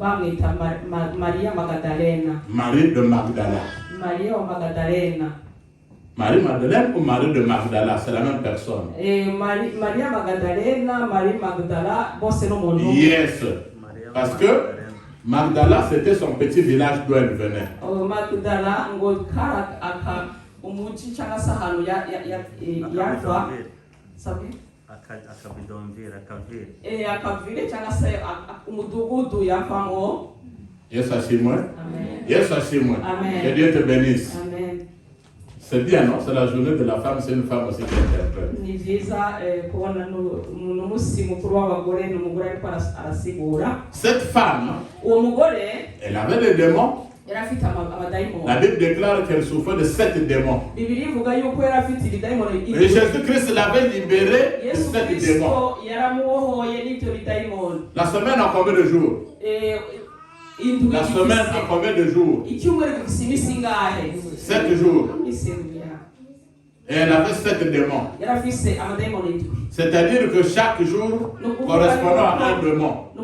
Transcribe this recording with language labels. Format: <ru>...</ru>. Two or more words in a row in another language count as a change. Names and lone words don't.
<fr>Marie de Magdala. Marie Magdalene ou Marie de Magdala, c'est la même personne. Maria Magdalena, Marie Magdala, bon c'est le nom. Yes, parce que Magdala c'était son petit village d'où elle venait.</fr> <rw>Magdala ngo kara aka umuji cyangwa se ahantu yava sabi akavire cyangwa se umudugudu yavamo.</rw> <fr>Yes, assure-moi. Amen. Yes, assure-moi. Amen. Que Dieu te bénisse. Amen. C'est bien, non? C'est la journée de la femme, c'est une femme aussi qui interprète.</fr> <rw>Ni byiza kubona n'umunsi mukuru w'abagore n'umugore ariko arasigura.</rw> <fr>Cette femme,</fr> <rw>uwo mugore,</rw> <fr>elle avait des démons.</fr> <rw>yari afite amadayimoni.</rw> <fr>La Bible déclare qu'elle souffrait de 7 démons.</fr> <rw>Bibiliya ivuga yuko yari afite ibidayimoni.</rw> <fr>Et Jésus-Christ l'avait libéré de 7 démons.</fr> <rw>yaramubohoye n'ibyo bidayimoni.</rw> <fr>La semaine a combien de jours? La semaine a combien de jours? 7 jours. Et elle avait 7 démons. C'est-à-dire que chaque jour correspondant à un démon.</fr>